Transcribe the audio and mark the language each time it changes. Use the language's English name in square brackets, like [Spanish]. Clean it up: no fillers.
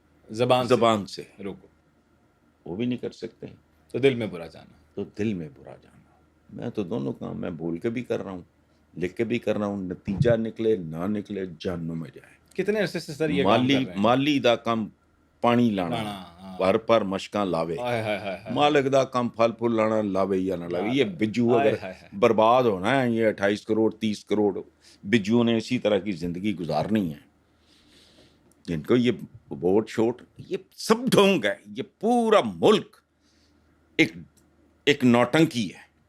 [Urdu] زبان سے روکو. وہ بھی نہیں کر سکتے تو دل میں برا جانا. میں تو دونوں کام میں بول کے بھی کر رہا ہوں لکھ کے بھی کر رہا ہوں. نتیجہ نکلے نہ نکلے جہنم میں جائے. کتنے عرصے سے سر یہ کام کر رہے ہیں؟ [Punjabi] مالی دا کم پانی لانا پر مشکاں لاوے ہائے ہائے ہائے ہائے مالک دا کم پھل پھول لانا لاوے یا نہ لاوے. [Urdu] یہ بجو ہائے اگر ہائے ہائے. برباد ہونا ہے, یہ 28 کروڑ 30 کروڑ بجو نے اسی طرح کی زندگی گزارنی ہے جن کو یہ ووٹ شوٹ یہ سب ڈھونگ ہے. یہ پورا ملک ایک نوٹنکی ہے.